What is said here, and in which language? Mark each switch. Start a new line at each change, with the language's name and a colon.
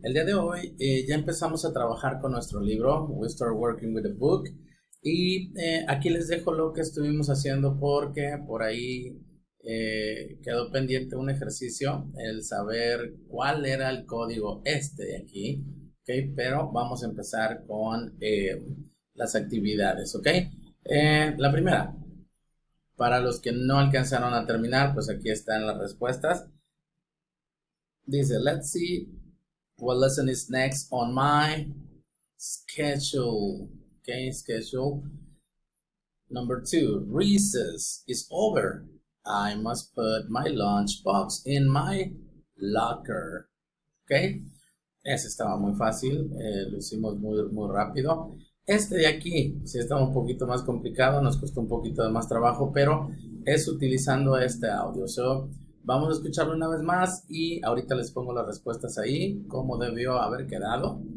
Spanish: El día de hoy ya empezamos a trabajar con nuestro libro,
English: We Start Working with the Book,
Spanish: y aquí les dejo lo que estuvimos haciendo porque por ahí quedó pendiente un ejercicio, el saber cuál era el código este de aquí, ¿ok? Pero vamos a empezar con las actividades, ¿ok? La primera. Para los que no alcanzaron a terminar, pues aquí están las respuestas. Dice,
English: let's see what lesson is next on my schedule. Okay, schedule. Number 2, recess is over. I must put my lunch box in my locker.
Spanish: Okay, ese estaba muy fácil, lo hicimos muy rápido. Este de aquí sí estaba un poquito más complicado, nos costó un poquito de más trabajo, pero es utilizando este audio. So, vamos a escucharlo una vez más y ahorita les pongo las respuestas ahí, cómo debió haber quedado.